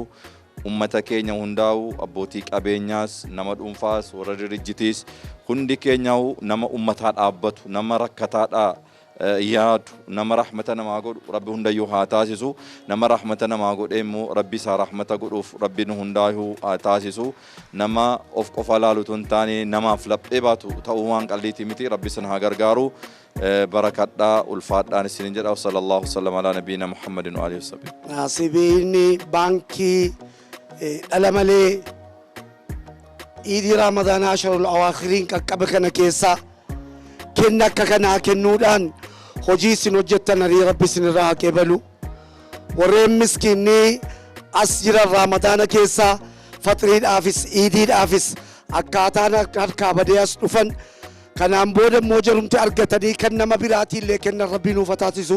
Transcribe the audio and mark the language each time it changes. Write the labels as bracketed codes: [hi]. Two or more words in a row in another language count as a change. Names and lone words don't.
[om] Ummata keenya hundaa'u abbootii qabeenyaas nama dhuunfaas warra dirijjitiis hundi keenyaa'u nama ummataa dhaabbatu, nama rakkataadhaa yaadu, nama rahmata namaa godhu rabbi hundayyuu haa taasisu. Nama rahmata namaa godhe immoo rabbi isaa rahmata godhuuf rabbi nu hundaa'uu haa taasisu. Nama of qofa laalutu hin taane namaaf laphee baatu ta'uu waan qalliitii miti rabbi isin haa gargaaru. Barakadhaa ulfaadhaan isinin jedha. [ar] صلى الله سلم على نبينا محمد وآله وسلم. [om] Naasibiin baankii dhala malee Iidii Ramadaanaa [ar] العشر الأواخر [om] qaqqabe kana keessaa kenna akka kanaa kennuudhaan hojii isin hojjettan arii rabbi isinirraa haa qeebalu. Warreen miskiinnii as jiran Ramadaana keessaa faxiriidhaafis Iidiidhaafis akkaataan harkaa badee as dhufan kanaan booda immoo jarumti argatanii kan nama biraatiillee kennan rabbi nuuf taasisu.